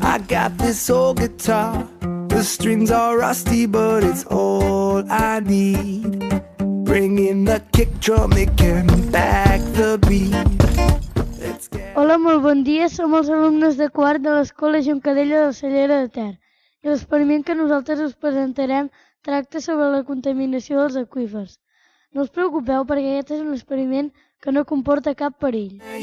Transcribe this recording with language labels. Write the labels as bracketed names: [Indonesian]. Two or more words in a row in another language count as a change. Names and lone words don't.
[English] got this old guitar. The strings are rusty, but it's all I need. Bring in the kick drum, it can back the beat. [Catalan] Hola, molt bon dia. Som els alumnes de quart de l'Escola Juncadella de Cellera de Ter. I l'experiment que nosaltres us presentarem tracta sobre la contaminació dels aqüífers. No us preocupeu perquè aquest és un experiment que no comporta cap perill.